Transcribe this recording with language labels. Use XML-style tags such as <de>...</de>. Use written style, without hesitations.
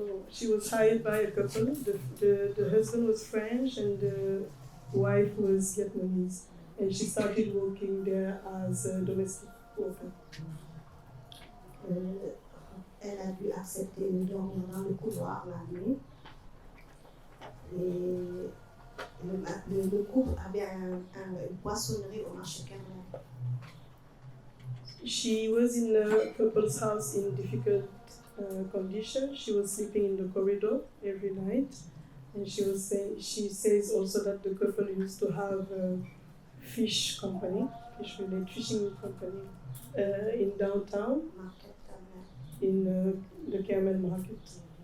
<en>She was hired by a couple. The husband was French and the wife was Vietnamese, and she started working there as a domestic worker.</en> <fr>Elle a dû accepter de dormir dans le couloir la nuit. Et le couple avait une poissonnerie au marché Cameroun.</fr> <en>She was in a couple's house in difficult conditions. She was sleeping in the corridor every night, and she says also that the couple used to have a fish company, fishing company in downtown, in the Camel Market.</en>